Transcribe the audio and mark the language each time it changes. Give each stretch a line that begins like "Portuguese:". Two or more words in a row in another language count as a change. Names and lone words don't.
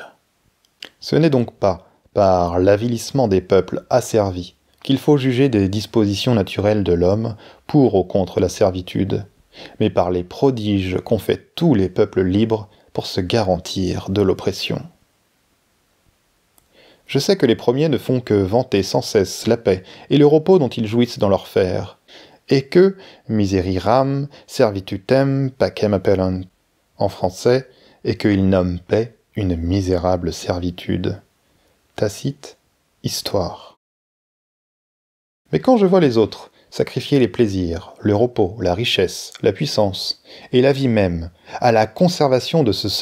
French: Ce n'est donc pas par l'avilissement des peuples asservis qu'il faut juger des dispositions naturelles de l'homme pour ou contre la servitude, mais par les prodiges qu'ont fait tous les peuples libres pour se garantir de l'oppression. Je sais que les premiers ne font que vanter sans cesse la paix et le repos dont ils jouissent dans leur fer, et que
Latin: misereram servitutem pacem appellant
French: en français, et qu'ils nomment paix une misérable servitude. Tacite, Histoire. Mais quand je vois les autres, sacrifier les plaisirs, le repos, la richesse, la puissance, et la vie même, à la conservation de ce